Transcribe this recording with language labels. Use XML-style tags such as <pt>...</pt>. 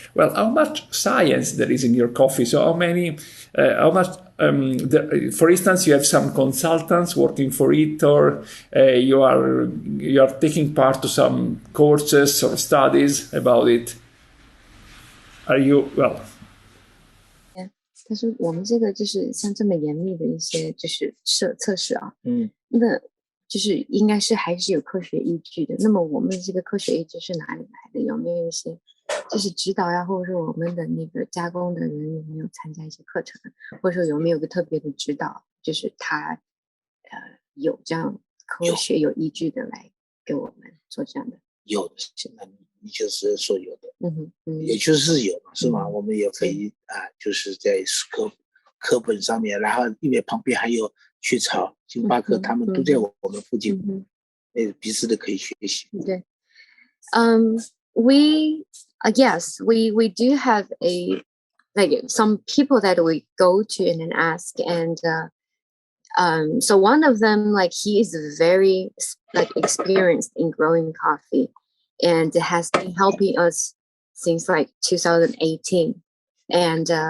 <en>Well, how much science there is in your coffee? So how much, for instance, you have some consultants working for it, or you are taking part to some courses or studies about it? Are you, well...</en> <zh>但是我们这个就是像这么严密的一些就是测试那就是应该是还是有科学依据的。那么我们这个科学依据是哪里来的？有没有一些就是指导呀，或者说我们的那个加工的人有没有参加一些课程，或者说有没有个特别的指导，就是他有这样科学有依据的来给我们做这样的。有的是，你就是说有的，也嗯就是有嘛，是吗？我们也可以就是在课本上面，然后因为旁边还有雀巢、星巴克，他们都在我们附近，彼此都可以学习。对，</zh> <en>we yes, we do have some people that we go to and then ask, and so one of them, like, he is very experienced in growing coffee and has been helping us since like 2018, and</en>